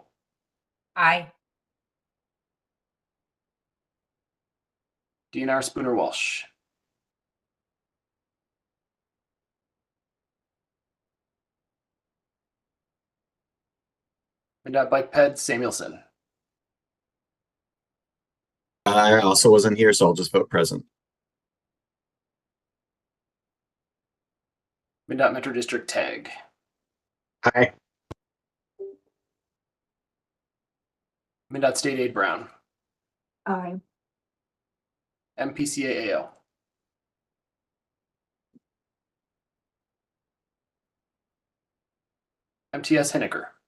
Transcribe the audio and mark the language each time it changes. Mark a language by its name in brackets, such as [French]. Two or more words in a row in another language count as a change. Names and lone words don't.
[English] Aye. DNR Spooner Walsh. MnDOT Bike Ped, Samuelson. I also wasn't here, so I'll just vote present. MnDOT Metro District, Tag. Aye. MnDOT State Aid, Brown. Aye. MPCA, AO. MTS, Henniker.